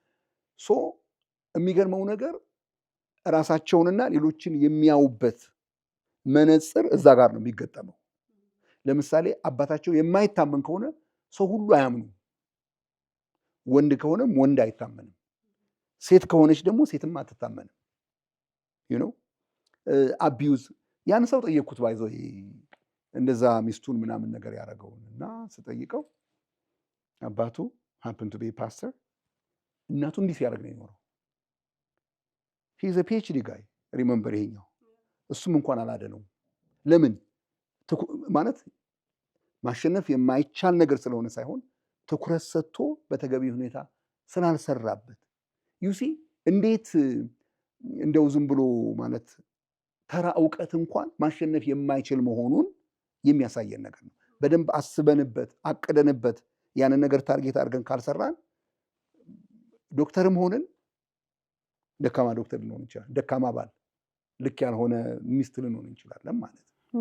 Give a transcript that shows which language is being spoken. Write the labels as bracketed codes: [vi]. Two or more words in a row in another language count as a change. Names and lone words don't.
[am] የሚገርመው ነገር ራሳቸውንና ሌሎችን የሚያዩበት መነጽር እዛ ጋር ነው የሚገጠመው። ለምሳሌ አባታቸው የማይታመን ከሆነ ሰው ሁሉ አያምኑ። ወንድ ከሆነም ወንድ አይታመንም፣ ሴት ከሆነች ደግሞ ሴትም አትታመንም። አቢዩዝ ያን ሰው ጠየቅኩት ባይዘው እንደዛ ሚስቱን ምናምን ነገር ያደረገውን እና ስጠይቀው አባቱ [en] happen to be a pastor [am] እናቱ እንዲህ ሲያደርግ ነው የኖረው። [en] he is a PhD guy remember [am] ይሄኛው እሱም እንኳን አላደነውም። ለምን ማለት ማሸነፍ የማይቻል ነገር ስለሆነ ሳይሆን ትኩረት ሰጥቶ በተገቢ ሁኔታ ስላልሰራበት። ዩሲ እንዴት እንደው ዝም ብሎ ማለት ተራ እውቀት እንኳን ማሸነፍ የማይችል መሆኑን የሚያሳየን ነገር ነው። በደንብ አስበንበት አቅደንበት ያንን ነገር ታርጌት አድርገን ካልሰራን ዶክተርም ሆነን ደካማ ዶክተር ልንሆን እንችላለን፣ ደካማ ባል፣ ልክ ያልሆነ ሚስት ልንሆን እንችላለን ማለት ነው።